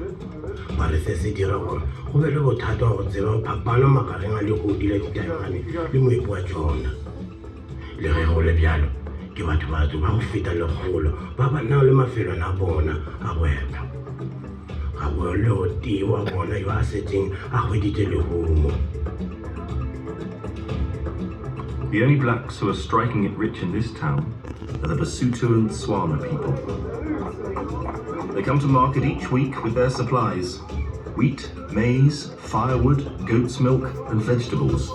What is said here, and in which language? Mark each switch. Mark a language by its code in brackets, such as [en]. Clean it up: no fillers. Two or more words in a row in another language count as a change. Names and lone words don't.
[nso] Ba re se se dira gore go be le bothata wa go tseba phapano magareng a legodi la ditaemane le moepo wa tsona. Le ge go le bjalo ke batho ba go feta legolo ba ba nang le mafelong a bona a boepa. Ga bo le o tee wa bona yo a setseng a hweditse lehumo. [en] The only blacks who are striking it rich in this town are the Basuto and Swana people. They come to market each week with their supplies: wheat, maize, firewood, goat's milk, and vegetables.